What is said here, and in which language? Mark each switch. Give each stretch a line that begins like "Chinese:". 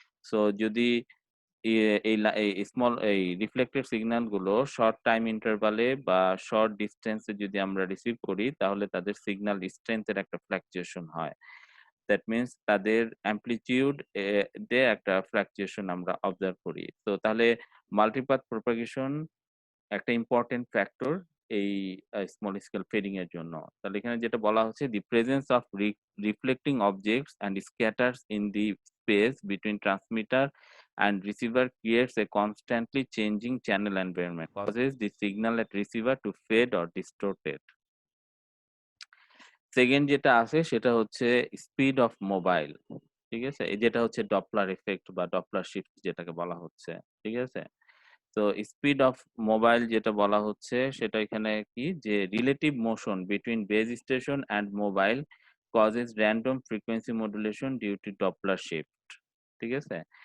Bangla: So যদি এই small এই রিফ্লেক্টেড সিগন্যাল গুলো শর্ট টাইম ইন্টারভাল এ বা শর্ট ডিসট্যান্স এ যদি আমরা রিসিভ করি তাহলে তাদের সিগন্যাল স্ট্রেংথ এর একটা ফ্লাকচুয়েশন হয়। দ্যাট মিনস তাদের অ্যামপ্লিটিউড তে একটা ফ্লাকচুয়েশন আমরা অবজার্ভ করি। তো তাহলে মাল্টিপাথ প্রপাগেশন একটা ইম্পোর্টেন্ট ফ্যাক্টর এই স্মল স্কেল ফেডিং এর জন্য। তাহলে এখানে যেটা বলা হচ্ছে
English: the presence of reflecting objects and scatters in the space between transmitter and receiver creates a constantly changing channel environment, causes the signal at receiver to fade or distorted.
Bangla: Second যেটা আছে সেটা হচ্ছে স্পিড অফ মোবাইল। ঠিক আছে? এই যেটা হচ্ছে Doppler effect বা ডপলার শিফট যেটাকে বলা হচ্ছে। ঠিক আছে?
English: তো speed of mobile
Bangla: যেটা বলা হচ্ছে সেটা এখানে কি যে
English: Relative motion between base station and mobile causes random frequency modulation due to Doppler shift.
Bangla: ঠিক আছে?